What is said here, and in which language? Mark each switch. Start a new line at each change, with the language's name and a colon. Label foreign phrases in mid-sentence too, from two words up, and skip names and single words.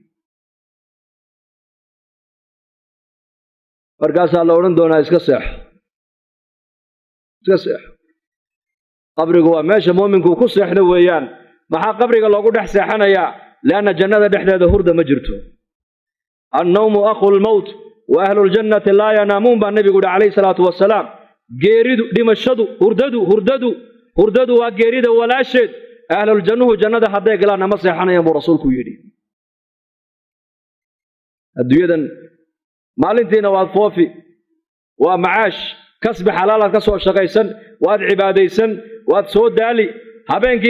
Somali: markaas la oran doona iska seex qabrigu waa meesha muuminku ku seexdo weeyaan maxaa qabriga loogu dhex seexanayaa laana jannada dhexdeeda hurda ma jirto
Arabic: النوم أخو الموت وأهل الجنة لا ينامون
Somali: ba nabigu
Arabic: عليه الصلاة والسلام
Somali: geeridu dhimashadu hurdadu waa geerida walaasheed
Arabic: أهل الجنة
Somali: jannada haday galaan ma seexanayaan buu rasuulku yiri adduunyadan maalintiina waad foofi waa macaash kasbi xalaal ka soo shaqaysan waad cibaadaysan waad soo daali habeenkii